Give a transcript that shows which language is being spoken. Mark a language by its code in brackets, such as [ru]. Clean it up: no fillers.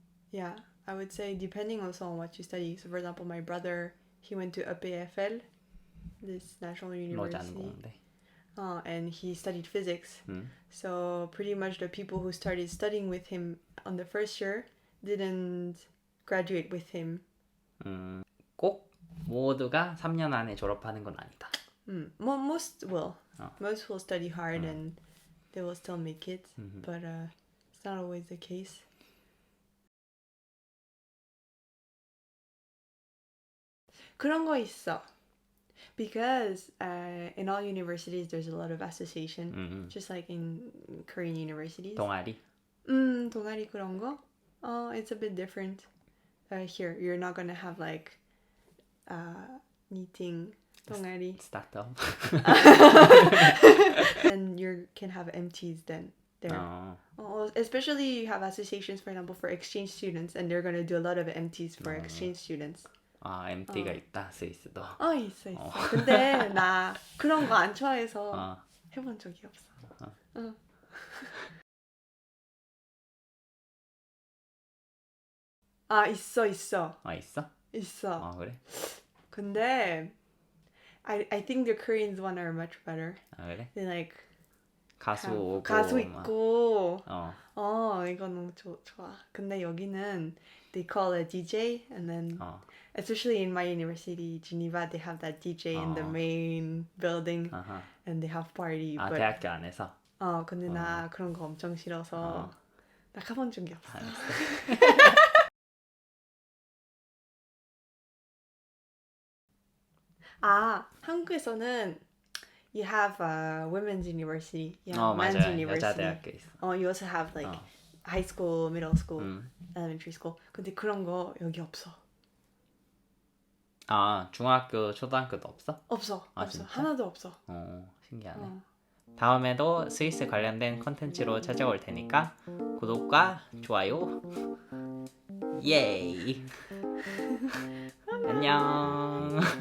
[en] Yeah, I would say depending also on what you study. So for example, my brother, he went to EPFL, this national university. [ko] 노잔공대. [en] And he studied physics. So pretty much the people who started studying with him on the first year didn't graduate with him. [ko] 꼭 모두가 3년 안에 졸업하는 건 아니다. [en] Most will. Most will study hard and they will still make it. But it's not always the case. [ko] 그런 거 있어. [en] Because in all universities there's a lot of association, just like in Korean universities. [ko] 동아리? 동아리 그런 거? [en] It's a bit different. Here, you're not gonna have like meeting 동아리. [ko] 스타트업? [en] And you can have MTs then there. Especially you have associations, for example, for exchange students, and they're gonna do a lot of MTs for exchange students. [ko] 아, MT가 있다, 스위스도. 있어. 근데 나 그런 거 안 좋아해서 해본 적이 없어. 있어. 있어? 있어. 그래? [en] 근데 I think the Koreans one are much better. [ko] 그래? [en] They like [ko] 가수 오고 가수 있고. 막. 이거 너무 좋아. 근데 여기는 [en] they call a DJ and then especially in my university, Geneva, they have that DJ in the main building and they have party. [ko] 아, [en] but, [ko] 대학교 안에서? 근데 나 그런 거 엄청 싫어서 나 가본 적이 없어. 한국에서는 [en] you have a women's university, you have men's [ko] 맞아요. [en] university. [ko] 여자대학교 있어. [en] You also have like high school, middle school, elementary school. [ko] 근데 그런 거 여기 없어. 아, 중학교, 초등학교도 없어? 없어. 진짜? 하나도 없어. 신기하네. 다음에도 스위스 관련된 컨텐츠로 찾아올 테니까 구독과 좋아요 예이 안녕